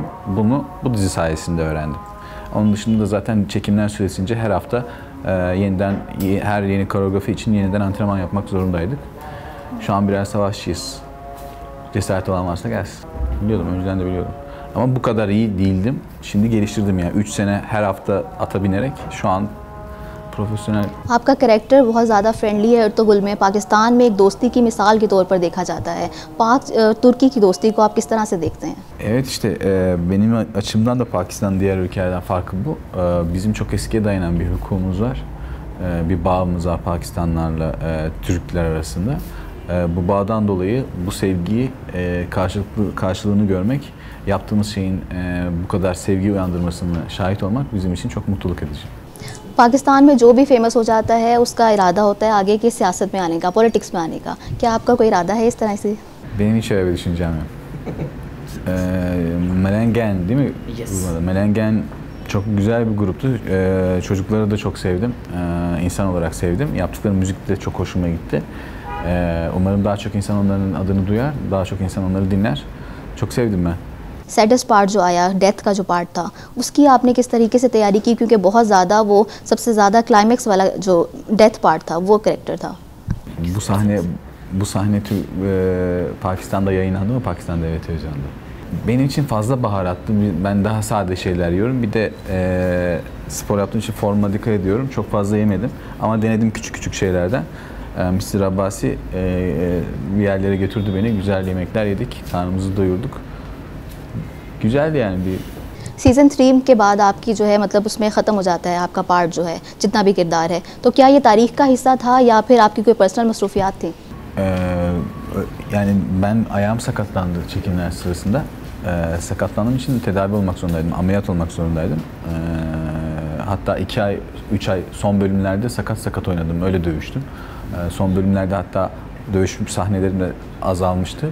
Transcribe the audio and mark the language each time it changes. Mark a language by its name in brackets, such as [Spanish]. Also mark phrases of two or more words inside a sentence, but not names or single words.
[Turkish] Bunu bu dizi sayesinde öğrendim. Onun dışında da zaten çekimler süresince her hafta yeniden her yeni koreografi için yeniden antrenman yapmak zorundaydık. Şu an birer savaşçıyız. Cesaret olan varsa gelsin. Biliyordum, önceden de biliyordum. Ama bu kadar iyi değildim. Şimdi geliştirdim yani. 3 sene her hafta ata binerek şu an प्रोफेशनल। [Urdu] آپ کا کیریکٹر بہت زیادہ فرینڈلی ہے ارطغرل میں۔ پاکستان میں ایک دوستی کی مثال کے طور پر دیکھا جاتا ہے. پاک ترکی کی دوستی کو آپ کس طرح سے دیکھتے ہیں? [Turkish] Evet işte benim açımdan da Pakistan diğer ülkelerden farkı bu. Bizim çok eskiye dayanan bir hukukumuz var. Bir bağımız var Pakistanlarla Türkler arasında. Bu bağdan dolayı bu sevgiyi karşılığını görmek, yaptığımız şeyin bu kadar sevgi uyandırmasını şahit olmak bizim için çok mutluluk edici. [Urdu] پاکستان میں جو بھی فیمس ہو جاتا ہے اس کا ارادہ ہوتا ہے آگے کی سیاست میں آنے کا، پولیٹکس میں آنے کا. کیا آپ کا کوئی ارادہ ہے اس طرح سے? [Turkish] Benim hiç öyle bir düşüncem yok. Melengen değil mi? Yes. Melengen çok güzel bir gruptu. Çocukları da çok sevdim. İnsan olarak sevdim. Yaptıkları müzik de çok hoşuma gitti. Umarım daha çok insan onların adını duyar, daha çok insan onları dinler. Çok sevdim ben. [English] saddest part [Urdu] جو آیا، ڈیتھ کا جو پارٹ تھا، اس کی آپ نے کس طریقے سے تیاری کی? کیونکہ بہت زیادہ وہ سب سے زیادہ کلائمیکس والا جو ڈیتھ پارٹ تھا وہ کیریکٹر تھا. [Turkish] Bu sahne Pakistan'da yayınlandı mı? Pakistan Devlet Televizyonu'nda. Benim için fazla baharatlı. Ben daha sade şeyler yiyorum. Bir de spor yaptığım için formuma dikkat ediyorum. Çok fazla yemedim ama denedim küçük küçük şeylerden. Mr. Abbasi bir yerlere götürdü beni. Güzel yemekler yedik. Karnımızı doyurduk. güzeldi yani bir. [Urdu] سیزن 3 کے بعد آپ کی جو ہے مطلب اس میں ختم ہو جاتا ہے آپ کا پارٹ جو ہے جتنا بھی کردار ہے، تو کیا یہ تاریخ کا حصہ تھا یا پھر آپ کی کوئی پرسنل مصروفیات تھی? [Turkish] Yani ben ayağım sakatlandı çekimler sırasında. Sakatlandığım için tedavi olmak zorundaydım, ameliyat olmak zorundaydım. Hatta 2 ay, 3 ay son bölümlerde sakat oynadım, öyle dövüştüm. Son bölümlerde hatta dövüş sahnelerim de azalmıştı.